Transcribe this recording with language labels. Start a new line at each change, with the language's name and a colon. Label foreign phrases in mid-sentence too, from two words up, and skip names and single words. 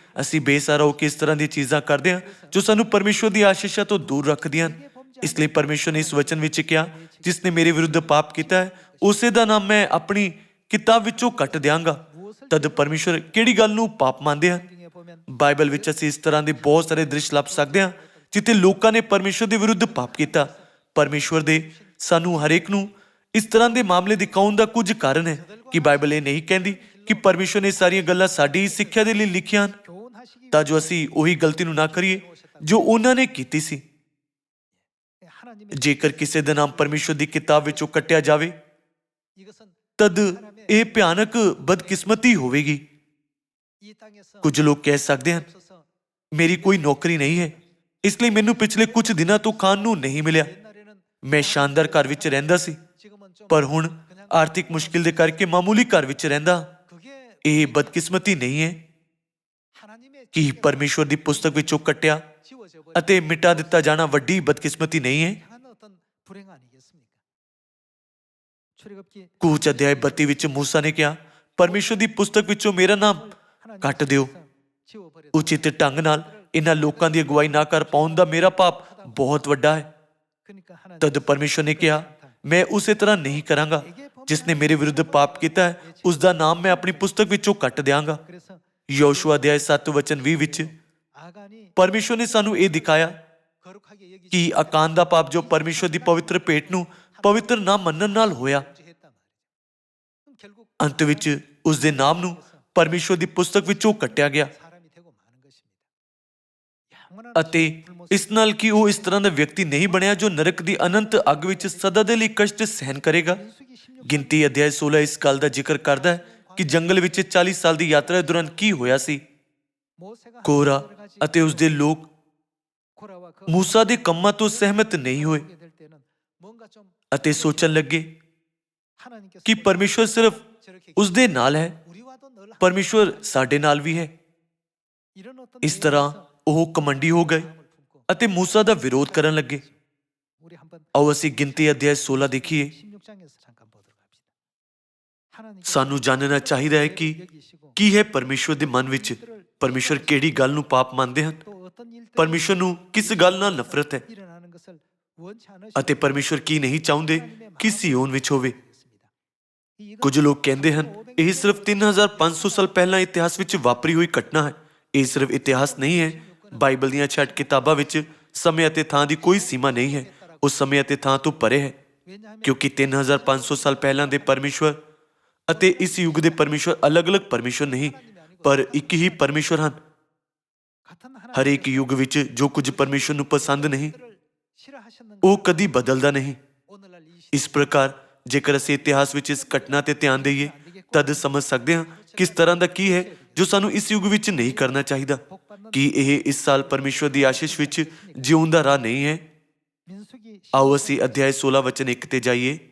Punjabi: ਅਸੀਂ ਬੇਸਹਾਰਾ ਹੋ ਕੇ ਇਸ ਤਰ੍ਹਾਂ ਦੀਆਂ ਚੀਜ਼ਾਂ ਕਰਦੇ ਹਾਂ ਜੋ ਸਾਨੂੰ ਪਰਮੇਸ਼ਵਰ ਦੀ ਆਸ਼ੀਸ਼ਾਂ ਤੋਂ ਦੂਰ ਰੱਖਦੀਆਂ ਹਨ। ਇਸ ਲਈ ਪਰਮੇਸ਼ਵਰ ਨੇ ਇਸ ਵਚਨ ਵਿੱਚ ਕਿਹਾ, ਜਿਸ ਨੇ ਮੇਰੇ ਵਿਰੁੱਧ ਪਾਪ ਕੀਤਾ ਹੈ ਉਸੇ ਦਾ ਨਾਮ ਮੈਂ ਆਪਣੀ ਕਿਤਾਬ ਵਿੱਚੋਂ ਕੱਟ ਦਿਆਂਗਾ। ਤਦ ਪਰਮੇਸ਼ਵਰ ਕਿਹੜੀ ਗੱਲ ਨੂੰ ਪਾਪ ਮੰਨਦੇ ਹਨ?
Korean: 성경에 보면
Punjabi: ਬਾਈਬਲ ਵਿੱਚ ਅਸੀਂ ਇਸ ਤਰ੍ਹਾਂ ਦੇ ਬਹੁਤ ਸਾਰੇ ਦ੍ਰਿਸ਼ ਲੱਭ ਸਕਦੇ ਹਾਂ ਜਿੱਥੇ ਲੋਕਾਂ ਨੇ ਪਰਮੇਸ਼ਵਰ ਦੇ ਵਿਰੁੱਧ ਪਾਪ ਕੀਤਾ। ਪਰਮੇਸ਼ਵਰ ਦੇ ਸਾਨੂੰ ਹਰੇਕ ਨੂੰ ਇਸ ਤਰ੍ਹਾਂ ਦੇ ਮਾਮਲੇ ਦਿਖਾਉਣ ਦਾ ਕੁਝ ਕਾਰਨ ਹੈ ਕਿ ਬਾਈਬਲ ਇਹ ਨਹੀਂ ਕਹਿੰਦੀ ਕਿ ਪਰਮੇਸ਼ਵਰ ਨੇ ਸਾਰੀਆਂ ਗੱਲਾਂ ਸਾਡੀ ਹੀ ਸਿੱਖਿਆ ਦੇ ਲਈ ਲਿਖੀਆਂ ਹਨ,
Korean: 교훈하시기
Punjabi: ਤਾਂ ਜੋ ਅਸੀਂ ਉਹੀ ਗਲਤੀ ਨੂੰ ਨਾ ਕਰੀਏ ਜੋ ਉਹਨਾਂ ਨੇ ਕੀਤੀ ਸੀ।
Korean: 위해 하나님의
Punjabi: ਜੇਕਰ ਕਿਸੇ ਦਾ ਨਾਮ ਪਰਮੇਸ਼ਵਰ ਦੀ ਕਿਤਾਬ ਵਿੱਚੋਂ ਕੱਟਿਆ ਜਾਵੇ
Korean: 이것은
Punjabi: ਤਦ ਇਹ ਭਿਆਨਕ ਬਦਕਿਸਮਤੀ ਹੋਵੇਗੀ।
Korean: 이 땅에서
Punjabi: ਕੁਝ ਲੋਕ ਕਹਿ ਸਕਦੇ ਹਨ,
Korean: 없어서
Punjabi: ਮੇਰੀ ਕੋਈ ਨੌਕਰੀ ਨਹੀਂ ਹੈ, ਇਸ ਲਈ ਮੈਨੂੰ ਪਿਛਲੇ ਕੁਝ ਦਿਨਾਂ ਤੋਂ ਖਾਣ ਨੂੰ ਨਹੀਂ ਮਿਲਿਆ।
Korean: 옛날에는
Punjabi: ਮੈਂ ਸ਼ਾਨਦਾਰ ਘਰ ਵਿੱਚ ਰਹਿੰਦਾ ਸੀ,
Korean: 지금은 좀
Punjabi: ਪਰ ਹੁਣ ਆਰਥਿਕ ਮੁਸ਼ਕਿਲ ਦੇ ਕਰਕੇ ਮਾਮੂਲੀ ਘਰ ਵਿੱਚ ਰਹਿੰਦਾ।
Korean: 그게
Punjabi: ਇਹ ਬਦਕਿਸਮਤੀ ਨਹੀਂ ਹੈ
Korean: 하나님의
Punjabi: ਕਿ ਪਰਮੇਸ਼ਵਰ ਦੀ ਪੁਸਤਕ ਵਿੱਚੋਂ ਕੱਟਿਆ
Korean: 지워져 버린
Punjabi: ਅਤੇ ਮਿਟਾ ਦਿੱਤਾ ਜਾਣਾ ਵੱਡੀ ਬਦਕਿਸਮਤੀ ਨਹੀਂ ਹੈ।
Korean: 행한 어떤 불행 아니겠습니까? 출애굽기
Punjabi: ਕੂਚ ਅਧਿਆਇ 32 ਵਿੱਚ ਮੂਸਾ ਨੇ ਕਿਹਾ, ਪਰਮੇਸ਼ਵਰ ਦੀ ਪੁਸਤਕ ਵਿੱਚੋਂ ਮੇਰਾ ਨਾਮ ਕੱਟ ਦਿਓ।
Korean: 지워버려
Punjabi: ਉਚਿਤ ਢੰਗ ਨਾਲ ਇਹਨਾਂ ਲੋਕਾਂ ਦੀ ਅਗਵਾਈ ਨਾ ਕਰ ਪਾਉਣ ਦਾ ਮੇਰਾ ਪਾਪ ਬਹੁਤ ਵੱਡਾ ਹੈ।
Korean: 그러니까 하나님
Punjabi: ਤਦ ਪਰਮੇਸ਼ਵਰ ਨੇ ਕਿਹਾ, ਮੈਂ ਉਸੇ ਤਰ੍ਹਾਂ ਨਹੀਂ ਕਰਾਂਗਾ। ਜਿਸ ਨੇ ਮੇਰੇ ਵਿਰੁੱਧ ਪਾਪ ਕੀਤਾ ਹੈ ਉਸ ਦਾ ਨਾਮ ਮੈਂ ਆਪਣੀ ਪੁਸਤਕ ਵਿੱਚੋਂ ਕੱਟ ਦਿਆਂਗਾ।
Korean: 그래서
Punjabi: ਯੋਸ਼ੂਆ ਅਧਿਆਇ 7 ਵਚਨ 20 ਵਿੱਚ
Korean: 아간이
Punjabi: ਪਰਮੇਸ਼ਵਰ ਨੇ ਸਾਨੂੰ ਇਹ ਦਿਖਾਇਆ
Korean: 거룩하게 여기지
Punjabi: ਕਿ ਆਕਾਨ ਦਾ ਪਾਪ ਜੋ ਪਰਮੇਸ਼ਵਰ ਦੀ ਪਵਿੱਤਰ ਭੇਟ ਨੂੰ ਪਵਿੱਤਰ ਨਾ ਮੰਨਣ ਨਾਲ ਹੋਇਆ।
Korean: 했단 말이죠. 그럼 결국
Punjabi: ਅੰਤ ਵਿੱਚ ਉਸ ਦੇ ਨਾਮ ਨੂੰ ਪਰਮੇਸ਼ਵਰ ਦੀ ਪੁਸਤਕ ਵਿੱਚੋਂ ਕੱਟਿਆ ਗਿਆ
Korean: 사람이 되고 마는 것입니다. 영원한
Punjabi: ਅਤੇ ਇਸ ਨਾਲ ਕਿ ਉਹ ਇਸ ਤਰ੍ਹਾਂ ਦਾ ਵਿਅਕਤੀ ਨਹੀਂ ਬਣਿਆ ਜੋ ਨਰਕ ਦੀ ਅਨੰਤ ਅੱਗ ਵਿੱਚ ਸਦਾ ਦੇ ਲਈ ਕਸ਼ਟ ਸਹਿਨ ਕਰੇਗਾ।
Korean: 민수기 16
Punjabi: ਗਿਣਤੀ ਅਧਿਆਇ 16 ਇਸ ਗੱਲ ਦਾ ਜ਼ਿਕਰ ਕਰਦਾ ਹੈ ਕਿ ਜੰਗਲ ਵਿੱਚ 40 ਸਾਲ ਦੀ ਯਾਤਰਾ ਦੌਰਾਨ ਕੀ ਹੋਇਆ ਸੀ।
Korean: 모세가
Punjabi: ਕੋਰਾ
Korean: 하나님을 가지고
Punjabi: ਅਤੇ ਉਸ ਦੇ ਲੋਕ
Korean: 코라와 그
Punjabi: ਮੂਸਾ ਦੇ ਕੰਮਾਂ ਤੋਂ ਸਹਿਮਤ ਨਹੀਂ ਹੋਏ
Korean: 하게 될 때는 뭔가 좀
Punjabi: ਅਤੇ ਸੋਚਣ ਲੱਗੇ
Korean: 하나님께서
Punjabi: ਕਿ ਪਰਮੇਸ਼ਵਰ ਸਿਰਫ
Korean: 저렇게
Punjabi: ਉਸ ਦੇ ਨਾਲ ਹੈ,
Korean: 우리와도 늘
Punjabi: ਪਰਮੇਸ਼ਵਰ ਸਾਡੇ ਨਾਲ ਵੀ ਹੈ।
Korean: 이런 어떤
Punjabi: ਇਸ ਤਰ੍ਹਾਂ ਉਹ ਕਮੰਡੀ ਹੋ ਗਏ
Korean: 마음을 품고
Punjabi: ਅਤੇ ਮੂਸਾ ਦਾ ਵਿਰੋਧ ਕਰਨ ਲੱਗੇ।
Korean: 우리 한번
Punjabi: ਆਓ ਅਸੀਂ ਗਿਣਤੀ ਅਧਿਆਇ 16 ਦੇਖੀਏ।
Korean: 16장에서 잠깐 보도록 합시다. 하나님께서
Punjabi: ਸਾਨੂੰ ਜਾਣਨਾ ਚਾਹੀਦਾ ਹੈ ਕਿ
Korean: 여기시고
Punjabi: ਕੀ ਹੈ ਪਰਮੇਸ਼ਵਰ ਦੇ ਮਨ ਵਿੱਚ। ਪਰਮੇਸ਼ਵਰ ਕਿਹੜੀ ਗੱਲ ਨੂੰ ਪਾਪ ਮੰਨਦੇ ਹਨ?
Korean: 또 어떤 일들이
Punjabi: ਪਰਮੇਸ਼ਵਰ ਨੂੰ ਕਿਸ ਗੱਲ ਨਾਲ ਨਫ਼ਰਤ ਹੈ
Korean: 일어나는 것을 원치 않으시고
Punjabi: ਅਤੇ ਪਰਮੇਸ਼ਵਰ ਕੀ ਨਹੀਂ ਚਾਹੁੰਦੇ ਕਿ ਸੀਓਨ ਵਿੱਚ ਹੋਵੇ।
Korean: 이건
Punjabi: ਕੁਝ ਲੋਕ ਕਹਿੰਦੇ ਹਨ ਇਹ ਸਿਰਫ 3500 ਸਾਲ ਪਹਿਲਾਂ ਇਤਿਹਾਸ ਵਿੱਚ ਵਾਪਰੀ ਹੋਈ ਘਟਨਾ ਹੈ। ਇਹ ਸਿਰਫ ਇਤਿਹਾਸ ਨਹੀਂ ਹੈ। ਬਾਈਬਲ ਦੀਆਂ 6 ਕਿਤਾਬਾਂ ਵਿੱਚ ਸਮੇਂ ਅਤੇ ਥਾਂ ਦੀ ਕੋਈ ਸੀਮਾ ਨਹੀਂ ਹੈ। ਉਹ ਸਮੇਂ ਅਤੇ ਥਾਂ ਤੋਂ ਪਰੇ ਹੈ,
Korean: 왜냐하면
Punjabi: ਕਿਉਂਕਿ 3500 ਸਾਲ ਪਹਿਲਾਂ ਦੇ ਪਰਮੇਸ਼ਵਰ ਅਤੇ ਇਸ ਯੁੱਗ ਦੇ ਪਰਮੇਸ਼ਵਰ ਅਲੱਗ-ਅਲੱਗ ਪਰਮੇਸ਼ਵਰ ਨਹੀਂ, ਪਰ ਇੱਕ ਹੀ ਪਰਮੇਸ਼ਵਰ ਹਨ।
Korean: 같은
Punjabi: ਹਰੇਕ ਯੁੱਗ ਵਿੱਚ ਜੋ ਕੁਝ ਪਰਮੇਸ਼ਵਰ ਨੂੰ ਪਸੰਦ ਨਹੀਂ
Korean: 하나님을 싫어하셨는
Punjabi: ਉਹ ਕਦੀ ਬਦਲਦਾ ਨਹੀਂ।
Korean: 오늘날 이
Punjabi: ਇਸ ਪ੍ਰਕਾਰ ਜੇਕਰ ਅਸੀਂ ਇਤਿਹਾਸ ਵਿੱਚ ਇਸ ਘਟਨਾ ਤੇ ਧਿਆਨ ਦੇਈਏ ਤਦ ਸਮਝ ਸਕਦੇ ਹਾਂ ਕਿਸ ਤਰ੍ਹਾਂ ਦਾ ਕੀ ਹੈ ਜੋ ਸਾਨੂੰ ਇਸ ਯੁੱਗ ਵਿੱਚ ਨਹੀਂ ਕਰਨਾ ਚਾਹੀਦਾ। ਕਿ ਇਹ ਇਸ ਸਾਲ ਪਰਮੇਸ਼ਵਰ ਦੀ ਆਸ਼ੀਸ਼ ਵਿੱਚ ਜਿਉਣ ਦਾ ਰਾਹ ਨਹੀਂ ਹੈ।
Korean: 민수기
Punjabi: ਆਓ ਅਸੀਂ ਅਧਿਆਇ 16 ਵਚਨ 1 ਤੇ ਜਾਈਏ।